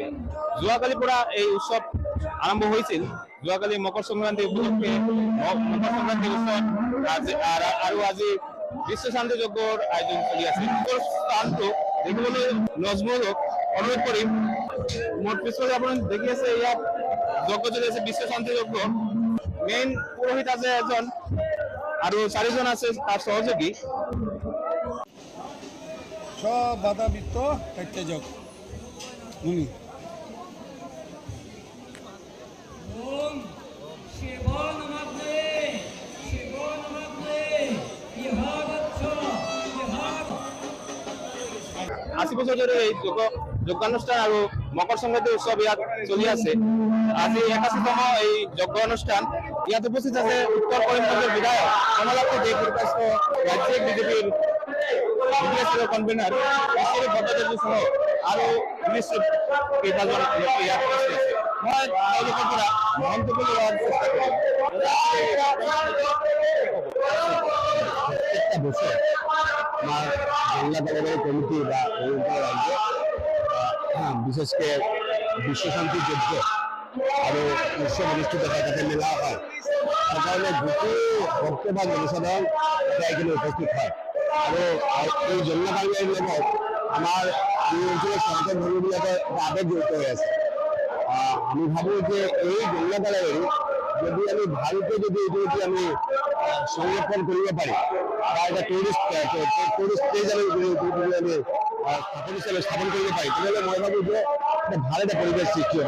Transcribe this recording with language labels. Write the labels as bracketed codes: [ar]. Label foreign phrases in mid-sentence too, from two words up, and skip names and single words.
[as] যোৱাকালিৰ পৰা এই উৎসৱ আৰম্ভ হৈছিল। যোৱাকালি মকর সংক্রান্তি উপলক্ষে মকর সংক্রান্তি উৎসব আৰু আজি বিশ্ব শান্তি যজ্ঞৰ আয়োজন চলি আছে। স্থানটো দেখিবলৈ নজমুলক অনুৰোধ কৰিম। মোৰ পিছফালে আপুনি দেখি আছে, ইয়াত যজ্ঞ চলি আছে, বিশ্ব শান্তি যজ্ঞ। মেইন পুৰোহিত আছে এজন আৰু 4 জন আছে তার সহযোগী। [bn] সব বাধাবিত্ত কাটতে যাও মুনি আশী বছর ধরে [as] এই যজ্ঞানুষ্ঠান আৰু মকর সংক্রান্তি উৎসব ইয়াত চলি আছে। আজি 81তম এই যজ্ঞ অনুষ্ঠান। ইয়াত উপস্থিত আছে উত্তর করিমগঞ্জের বিধায়ক কমলাক্ষ দেবপুরকাস্ত, রাজ্যিক বিজেপির কনভেনার বিশ্বরূপ ভট্টাচার্য সহ আৰু কেইবাজন লোক ইয়াত উপস্থিত আছে। মই তেওঁলোকৰ পৰা মন্তব্য লোৱাৰ চেষ্টা কৰিম। [bn] প্রত্যেকটা বছর আমার জংলা কালীবাড়ি কমিটি বা রাজ্য বিশেষ করে বিশ্ব শান্তি যজ্ঞ আরো উৎসব অনুষ্ঠিত হয়, তাতে মেলা হয়। তার কারণে বহু ভক্ত বা জনসাধারণ এখানে উপস্থিত হয়। [as] আৰু এই জংলা কালীবাড়ির লগত [bn] আমার এই অঞ্চলের [as] সনাতন ধর্মবিলাকৰ এটা আবেগ জড়িত হৈ আছে। আমি ভাবো যে এই জংলা কালীবাড়ি যদি আমি ভালকে যদি এইটো যদি আমি সংরক্ষণ কৰিব পাৰি বা এটা টুরিস্ট প্লেস আমি স্থাপন কৰিব পাৰি, তেতিয়াহ'লে মই ভাবো যে এটা ভাল এটা পৰিৱেশ সৃষ্টি হ'ব।